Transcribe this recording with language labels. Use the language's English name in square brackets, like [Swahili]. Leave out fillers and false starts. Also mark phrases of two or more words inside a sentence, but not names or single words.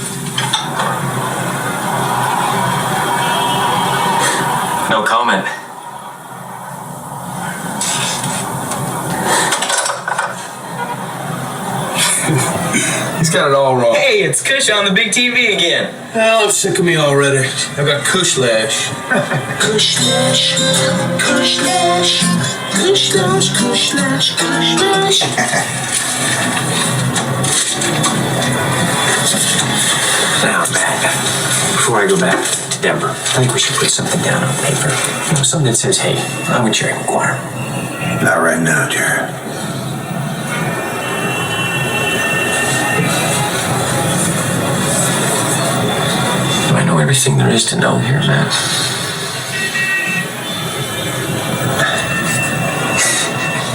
[English] No comment. He's got it all wrong. Hey, it's Kush on the big TV again. Hell, I'm sick of me already. I got Kush lash. Kush lash. Kush lash. Kush lash. Kush lash. Kush lash. Now, Matt, before I go back to Denver, I think we should put something down on paper. Something that says, hey, I'm with Jerry McGuire. Not right now, Jerry. Do I know everything there is to know here, Matt?